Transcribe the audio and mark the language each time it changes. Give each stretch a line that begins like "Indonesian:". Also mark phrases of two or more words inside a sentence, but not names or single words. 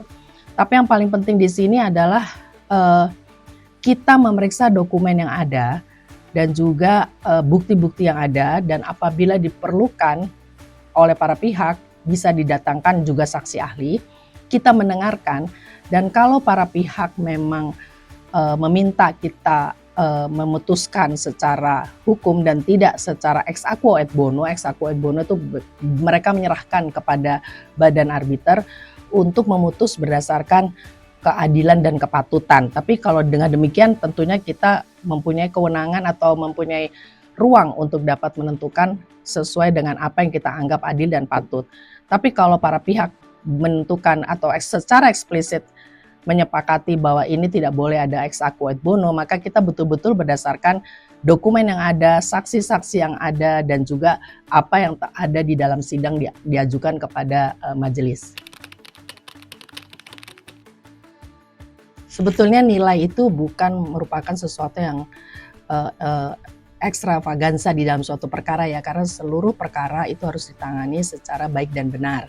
Indonesian: Tapi yang paling penting di sini adalah kita memeriksa dokumen yang ada dan juga bukti-bukti yang ada, dan apabila diperlukan oleh para pihak bisa didatangkan juga saksi ahli. Kita mendengarkan, dan kalau para pihak memang meminta kita memutuskan secara hukum dan tidak secara
Latin: ex aequo et bono. Ex aequo et bono
Indonesian: itu mereka menyerahkan kepada badan arbiter untuk memutus berdasarkan keadilan dan kepatutan. Tapi kalau dengan demikian tentunya kita mempunyai kewenangan atau mempunyai ruang untuk dapat menentukan sesuai dengan apa yang kita anggap adil dan patut. Tapi kalau para pihak menentukan atau secara eksplisit menyepakati bahwa ini tidak boleh ada
Latin: ex aequo et bono,
Indonesian: maka kita betul-betul berdasarkan dokumen yang ada, saksi-saksi yang ada, dan juga apa yang ada di dalam sidang diajukan kepada majelis. Sebetulnya nilai itu bukan merupakan sesuatu yang ekstravagansa di dalam suatu perkara ya, karena seluruh perkara itu harus ditangani secara baik dan benar.